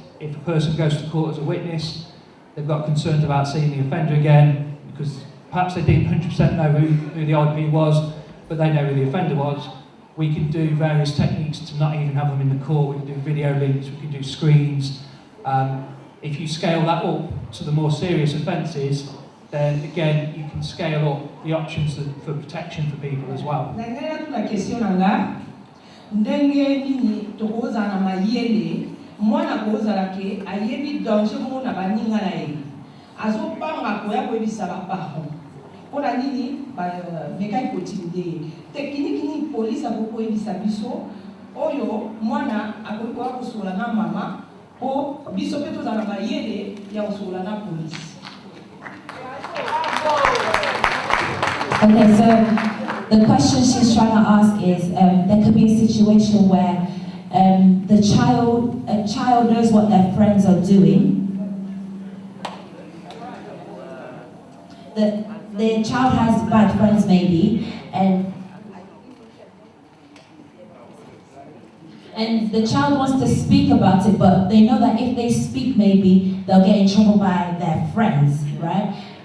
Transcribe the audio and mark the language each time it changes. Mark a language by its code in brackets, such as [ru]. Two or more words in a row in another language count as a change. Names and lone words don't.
[en] If a person goes to court as a witness, they've got concerns about seeing the offender again, because perhaps they didn't 100% know who the IP was, but they know who the offender was. We can do various techniques to not even have them in the court. We can do video links, we can do screens. If you scale that up to the more serious offences, then again, you can scale up the options for protection for people as well. [ln] Mwana kozala ke ayebi danger mo na baninga na ye azopanga koya koyebisa baparent mpona nini mekai kotimide tekniki ni polisi akokoyebisa biso oyo mwana akoki koya kosola na mama po biso mpe tozala na mayele ya kosola na polisi. [en] Okay, so the question she's trying to ask is there could be a situation where a child knows what their friends are doing. The child has bad friends maybe, and the child wants to speak about it, but they know that if they speak, maybe they'll get in trouble by their friends, right?